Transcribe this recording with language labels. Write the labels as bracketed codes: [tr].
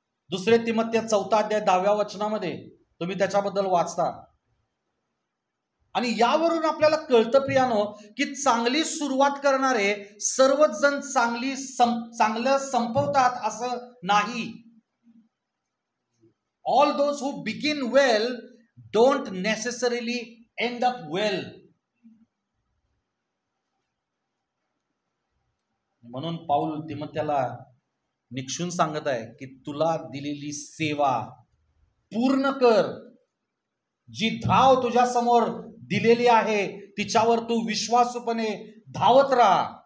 [mr] 2 तिमोथेय 4 अध्याय 10व्या वचनामध्ये तुम्ही त्याच्याबद्दल वाचता. आणि यावरून आपल्याला कळतं प्रियानो की चांगली सुरुवात करणारे सर्वच जण चांगलं संपवतात असं नाही. [en] All those who begin well don't necessarily end up well. [mr] म्हणून पाऊल तिमोथेला निक्षून सांगत आहे की तुला दिलेली सेवा पूर्ण कर. जी धाव तुझ्या समोर दिलेली आहे तिच्यावर तू विश्वासूपणे धावत राहा.